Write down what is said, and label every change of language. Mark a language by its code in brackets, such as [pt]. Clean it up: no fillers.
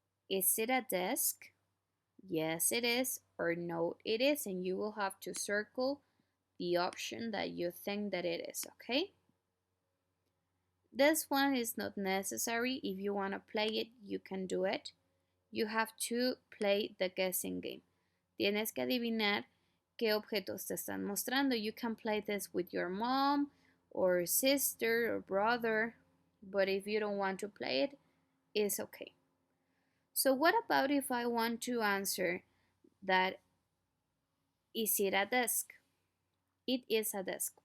[en] Is it a desk? Yes, it is, or no, it isn't. You will have to circle the option that you think that it is, okay? This one is not necessary. If you want to play it, you can do it. You have to play the guessing game. [es] Tienes que adivinar qué objetos te están mostrando. [en] You can play this with your mom or sister or brother, but if you don't want to play it, it's okay. So what about if I want to answer that Is it a desk? It is a desk.